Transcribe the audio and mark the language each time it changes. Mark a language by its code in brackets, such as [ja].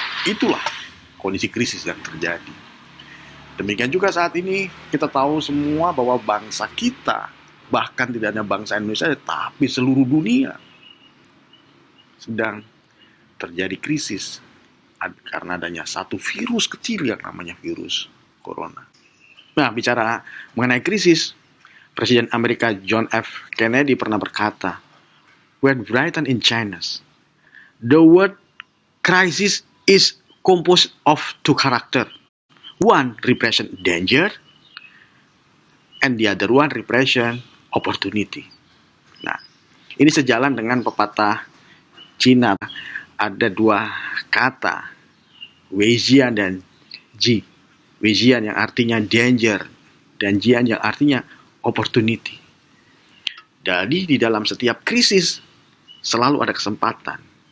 [id] Itulah kondisi krisis yang terjadi. Demikian juga saat ini kita tahu semua bahwa bangsa kita, bahkan tidak hanya bangsa Indonesia, tapi seluruh dunia sedang terjadi krisis karena adanya satu virus kecil yang namanya virus corona. Nah, bicara mengenai krisis, Presiden Amerika John F. Kennedy pernah berkata, [en] "When written in Chinese, the word crisis is composed of two characters. One represent danger, and the other one represent opportunity." [id] Nah, ini sejalan dengan pepatah Cina. Ada dua kata, Weijian dan Ji. Weijian yang artinya danger, dan Jian yang artinya opportunity. Jadi di dalam setiap krisis selalu ada kesempatan.